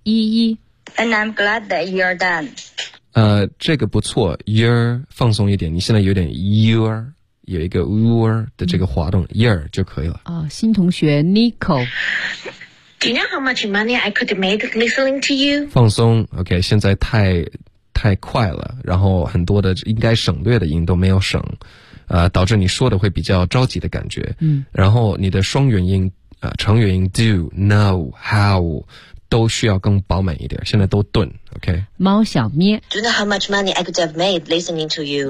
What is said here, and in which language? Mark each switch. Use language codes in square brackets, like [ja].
[zh] 一。 [en] And I'm glad that you're done. [zh] 这个不错 you're 放松一点你现在有点 you're. 有一个 ur 的这个滑动 year 就可以了。新同学 Nico [en] Do you know how much money I could have made listening to you? [zh] 放松 OK 现在太快了然后很多的应该省略的音都没有省导致你说的会比较着急的感觉然后你的双元音长元音 do, know, how 都需要更饱满一点现在都顿 OK 猫小咩 [en] Do you know how much money I could have made listening to you?